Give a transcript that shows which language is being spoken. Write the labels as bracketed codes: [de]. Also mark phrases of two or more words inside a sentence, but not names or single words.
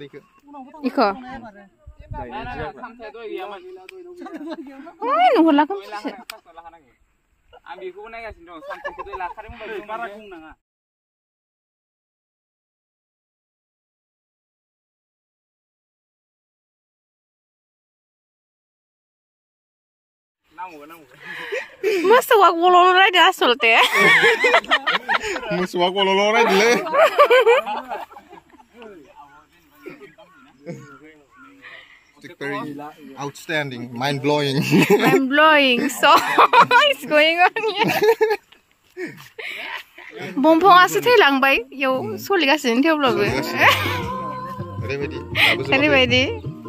[brx] दैखो इखो सामथाया दहाय गैयामोन ओइ नुहुरला खोमसिसो आं बेखौबो नायगासिनो दं सामथायखौ दहाय लाखादोंमोन बायदि बारा बुंनाङा मोसौआ गल'ल' रायदो आसलते मोसौआ गल'ल' रायदोलै [en] very outstanding, mind-blowing. Mind-blowing. So, what's going on here? [brx] Bumphongआसो थैलांबाय, इयाव सोलिगासिनो थेवब्लाबो। ओरैबायदि